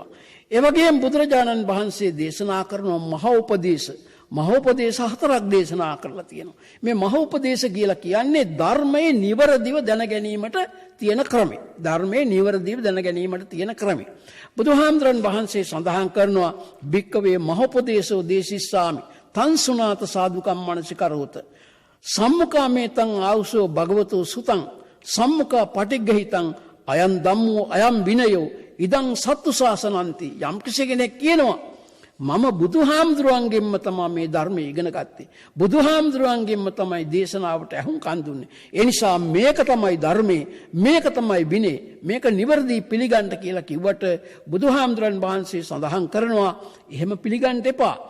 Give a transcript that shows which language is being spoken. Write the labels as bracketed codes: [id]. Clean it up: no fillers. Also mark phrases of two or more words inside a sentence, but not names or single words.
[si] ඒ වගේම බුදුරජාණන් වහන්සේ දේශනා කරන මහෝපදේශ 4ක් දේශනා කරලා තියෙනවා. මේ මහෝපදේශ කියලා කියන්නේ ධර්මයේ නිවරදිව දැන ගැනීමට තියෙන ක්‍රමය. ධර්මයේ නිවරදිව දැන ගැනීමට තියෙන ක්‍රමය. බුදුහාමුදුරන් වහන්සේ සඳහන් කරනවා [pi] භික්කවේ මහෝපදේශෝ දේශිස්සාමි තං සුනාත සාදුකම් මනසිකරෝත සම්මුඛාමේතං ආවුසෝ භගවතෝ සුතං සම්මුඛා පටිග්ගහිතං අයං ධම්මෝ අයං විනයෝ ඉදං සත්තු ශාසනන්ති. [si] යම් කිසි කෙනෙක් කියනවා මම බුදුහාමුදුරුවන්ගෙන්ම තමයි මේ ධර්මය ඉගෙන ගත්තේ. බුදුහාමුදුරුවන්ගෙන්ම තමයි දේශනාවට ඇහුම්කන් දුන්නේ. ඒ නිසා මේක තමයි ධර්මයේ, මේක තමයි විනය, මේක නිවැරදි පිළිගන්න කියලා කිව්වට බුදුහාමුදුරන් වහන්සේ සඳහන් කරනවා එහෙම පිළිගන්න එපා.